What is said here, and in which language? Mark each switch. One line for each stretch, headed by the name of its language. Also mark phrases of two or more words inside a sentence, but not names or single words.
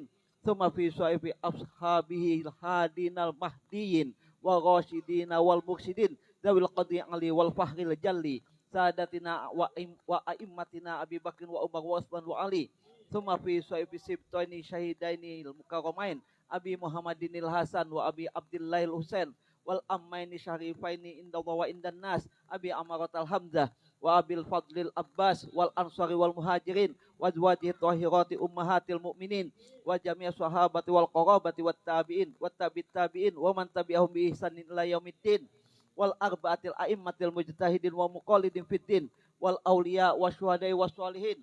Arabic: ثم في صحائف أصحابه الهادين المهديين والراشدين والمرشدين ذوي القدر العلي والفخر الجلي ساداتنا وأئمتنا أبي بكر وعمر وعثمان وعلي. ثم في صحائف السبطين الشهيدين المكرمين أبي محمد الحسن وأبي عبد الله الحسين والعمين الشريفين عند الله وعند الناس أبي عمارة حمزة وأبي الفضل العباس والأنصار والمهاجرين وأزواجه الطاهرات أمهات المؤمنين وجميع الصحابة والقرابة والتابعين والتابعين ومن تبعهم بإحسان إلى يوم الدين والأئمة الأربعة المجتهدين ومقلدين في الدين والأولياء والشهداء والصالحين.